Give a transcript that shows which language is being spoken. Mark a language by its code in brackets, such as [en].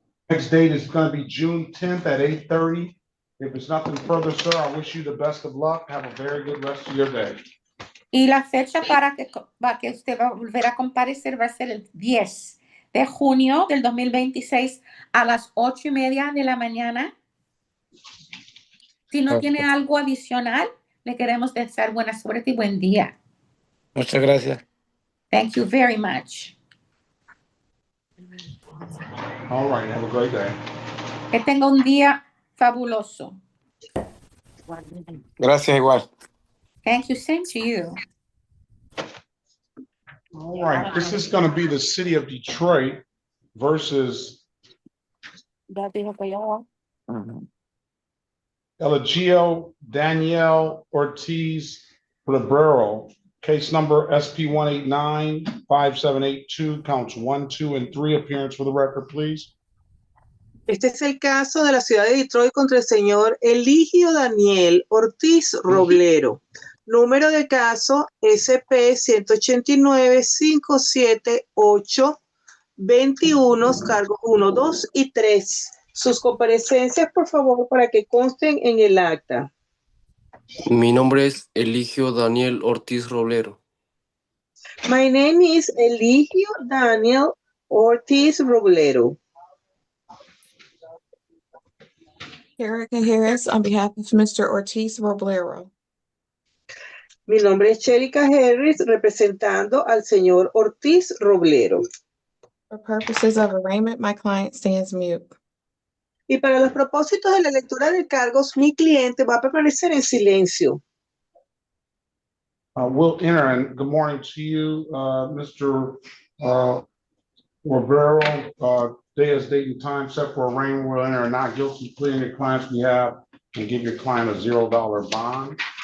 [en] next date is gonna be June 10th at 8:30. If there's nothing further, sir, I wish you the best of luck. Have a very good rest of your day. [es] Y la fecha para que usted va a volver a comparecer va a ser el 10 de junio del 2026 a las 8:30 de la mañana. Si no tiene algo adicional, le queremos desear buena suerte y buen día. Muchas gracias. [en] Thank you very much. All right, have a great day. [es] Que tenga un día fabuloso. Gracias igual. [en] Thank you, same to you. All right, this is gonna be the city of Detroit versus Eligio Danielle Ortiz Ribeiro. Case number SP 1895782, counts 1, 2, and 3. Appearance for the record, please. [es] Este es el caso de la ciudad de Detroit contra el señor Eligio Daniel Ortiz Roblero. Número de caso SP 189-578-21, cargos 1, 2 y 3. Sus comparecencias, por favor, para que consten en el acta. Mi nombre es Eligio Daniel Ortiz Roblero. [en] My name is Eligio Daniel Ortiz Roblero. Erica Harris on behalf of Mr. Ortiz Roblero. [es] Mi nombre es Chelica Harris, representando al señor Ortiz Roblero. [en] For purposes of arraignment, my client stands mute. [es] Y para los propósitos de la lectura de cargos, mi cliente va a permanecer en silencio. [en] We'll enter, and good morning to you, Mr. Roberto. Day is date and time set for arraignment. We'll enter a not guilty plea in your client's behalf and give your client a $0 bond.